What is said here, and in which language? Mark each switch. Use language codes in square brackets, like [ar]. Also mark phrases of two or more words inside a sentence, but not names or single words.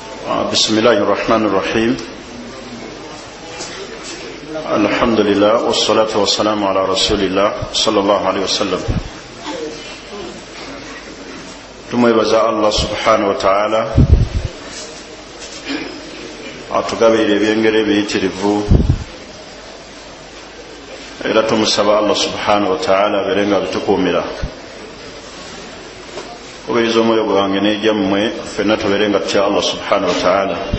[ar] بسم الله الرحمن الرحيم الحمد لله والصلاة والسلام على رسول الله صلى الله عليه وسلم [lg] tumwebaza [ar] الله سبحانه وتعالى [lg] atugabira ebyengero ebiyitirivu era tumusaba [ar] الله سبحانه وتعالى [lg] aberenga bitukuumira kubiriza omwoyo gwange n'ejjammwe ffenna tuberenga tutya [ar] الله سبحانه وتعالى.